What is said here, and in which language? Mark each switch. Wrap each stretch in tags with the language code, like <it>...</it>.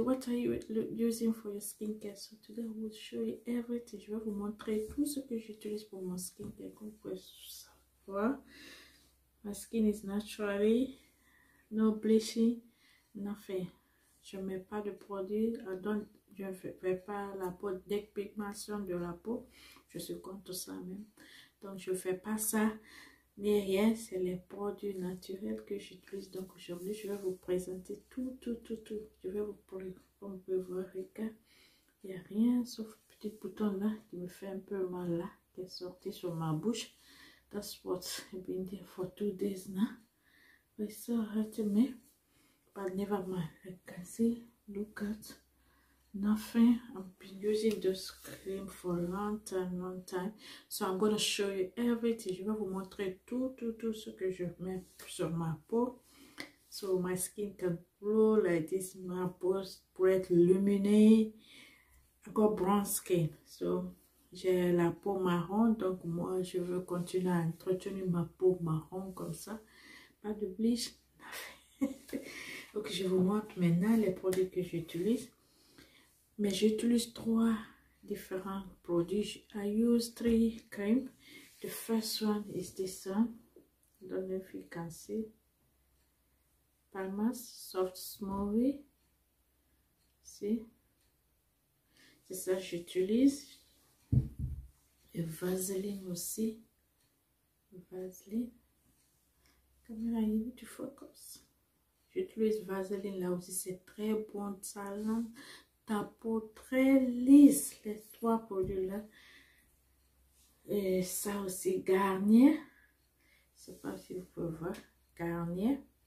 <en>What are you using for your skincare? So today I will show you everything.</en> <fr>Je vais vous montrer tout ce que j'utilise pour mon skincare. Comme vous pouvez savoir,</fr> <en>my skin is naturally, no bleaching, nothing.</en> <fr>Je ne mets pas de produit. Je ne fais pas la peau dépigmentation de la peau. Je suis contre ça même. Donc, je ne fais pas ça, ni rien. C'est les produits naturels que j'utilise. Donc, aujourd'hui, je vais vous présenter tout. Je vais vous présenter, comme vous pouvez voir, regarde. Il n'y a rien sauf le petit bouton là qui me fait un peu mal là, qui est sorti sur ma bouche.</fr> <en>That's what I've been there for 2 days now. But it's so hurting me. But never mind. I can see, look at. Nothing. I've been using this cream for a long time. So I'm going to show you everything.</en> <fr>Je vais vous montrer tout ce que je mets sur ma peau.</fr> <en>So my skin can glow like this.</en> <fr>My peau pour être lumineux.</fr> <en>I got brown skin. So</en> <fr>j'ai la peau marron. Donc moi je veux continuer à entretenir ma peau marron comme ça. Pas de bleach. Donc je vous montre maintenant les produits que j'utilise. Mais j'utilise 3 different produits.</fr> <en>I use 3 cream. The first one is this one. I don't know if you can see. Palmas Soft Smoothie. See?</en> <fr>C'est ça que j'utilise. Et Vaseline aussi. Vaseline.</fr> <en>Caméra, you need to focus.</en> <fr>J'utilise Vaseline là aussi. C'est très bon. Ça rend ta peau très lisse, les 3 produits là. Et ça aussi, Garnier. Je sais pas si vous pouvez voir. Garnier.</fr>